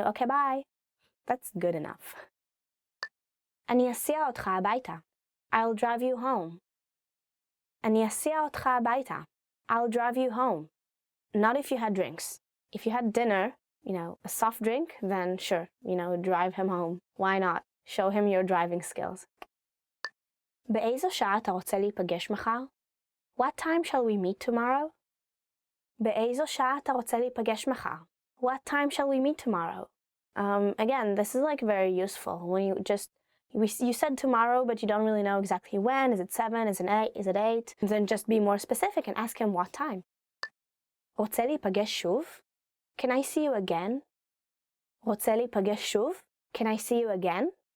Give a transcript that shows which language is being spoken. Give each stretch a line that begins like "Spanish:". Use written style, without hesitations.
English: Okay, bye. That's good enough.
Hebrew: אני אסיע אותך הביתה.
English: I'll drive you home.
Hebrew: אני אסיע אותך הביתה.
English: I'll drive you home. Not if you had drinks. If you had dinner, you know, a soft drink, then sure, you know, drive him home. Why not? Show him your driving skills.
Hebrew: באיזו שעה אתה רוצה להיפגש מחר?
English: What time shall we meet tomorrow?
Hebrew: באיזו שעה אתה רוצה להיפגש מחר?
English: What time shall we meet tomorrow? Again, this is like very useful when you just you said tomorrow, but you don't really know exactly when. Is it 7? Is it 8? Is it 8? Then just be more specific and ask him what time.
Hebrew: רוצה להיפגש שוב?
English: Can I see you again? רוצה להיפגש שוב? Can I see you again?